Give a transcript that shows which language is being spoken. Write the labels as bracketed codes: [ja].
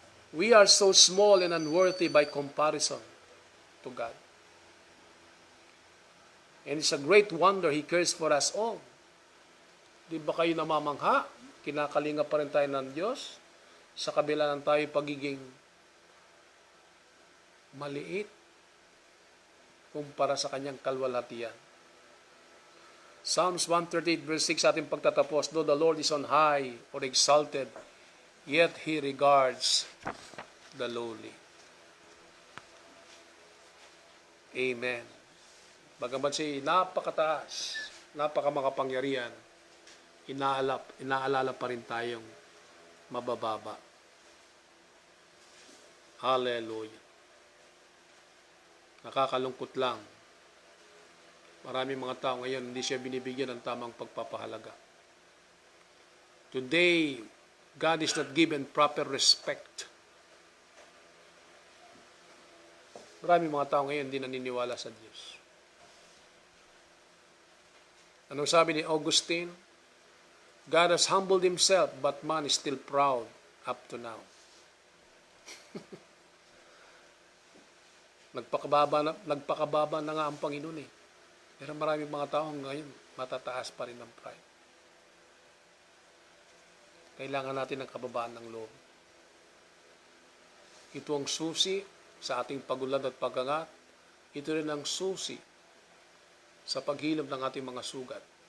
[en] We are so small and unworthy by comparison to God. And it's a great wonder He cares for us all. [tl] Di ba kayo namamangha? Kinakalinga pa rin tayo ng Diyos sa kabila ng tayo pagiging maliit. kumpara sa kanyang kalwalhatian. [en] Psalms 138 verse 6 [tl] sa ating pagtatapos, [en] though the Lord is on high or exalted, yet He regards the lowly. [tl] Amen. Bagamat siya napakataas, napakamakapangyarihan, inaalala pa rin tayong mabababa. Hallelujah. Nakakalungkot lang. Maraming mga tao ngayon hindi siya binibigyan ng tamang pagpapahalaga. [en] Today, God is not given proper respect. [tl] Maraming mga tao ngayon hindi naniniwala sa Diyos. Anong sabi ni Augustine? [en] God has humbled Himself, but man is still proud up to now. [tl] Nagpakababa na nga ang Panginoon eh. Pero maraming mga tao ngayon, matataas pa rin ang pride. Kailangan natin ng kababaan ng loob. Ito ang susi sa ating pagulad at pagangat. Ito rin ang susi sa paghilom ng ating mga sugat.